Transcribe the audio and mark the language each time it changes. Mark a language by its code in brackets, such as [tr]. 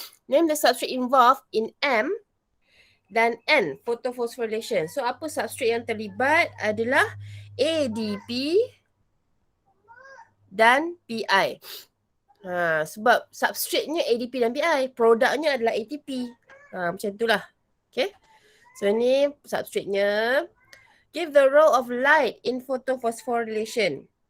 [en] Name the substrate involved in M dan N, photophosphorylation. [ms] So, apa substrate yang terlibat adalah ADP dan PI. Sebab substrate-nya ADP dan PI, produknya adalah ATP. Macam itulah. Okay. So, ni substrate-nya. [en] Give the role of light in photophosphorylation.